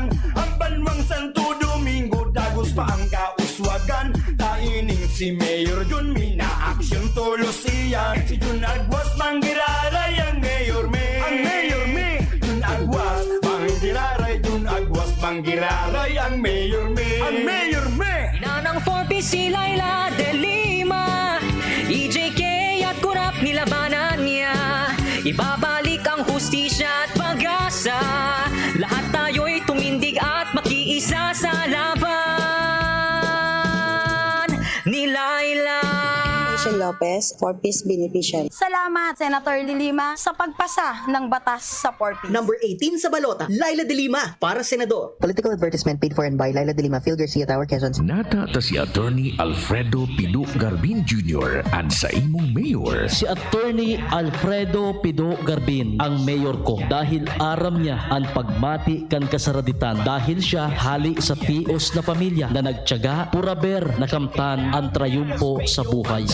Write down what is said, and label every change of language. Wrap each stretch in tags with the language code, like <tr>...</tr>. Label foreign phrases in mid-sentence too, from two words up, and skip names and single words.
<bik>Ang Banwang Santo Domingo, dagos pa ang kauswagan. Taining si Mayor Jun, mina-aksyon tulos iyan. Si Jun Aguas, manggiraray ang Mayor Me. Ang Mayor Me, Jun Aguas, manggiraray. Jun Aguas, manggiraray ang Mayor Me. Ang Mayor Me.</bik> <tl>Nanang 4P si Laila de Lima, EJK at kurap nilabanan niya. Ibabalik ang hustisya at pag-asa. Lahat tayo'y tumindig at makiisa sa laban ni Laila.</tl> <en>Lopez, 4Ps beneficiary.</en> <tl>Salamat, Senator De Lima, sa pagpasa ng batas sa 4Ps. Number 18 sa balota, Laila De Lima, para senador.</tl> <en>Political advertisement paid for and by Laila De Lima, Phil Garcia Tower, Quezon.</en> <bik>Nata ta si Attorney Alfredo Pido Garbin Jr. and sa imong mayor. Si Attorney Alfredo Pido Garbin ang mayor ko dahil aram niya ang pagmati kan kasaraditan dahil siya hali sa tios na pamilya na nagtiyaga puraber na kamtan ang trayumpo sa buhay.</bik>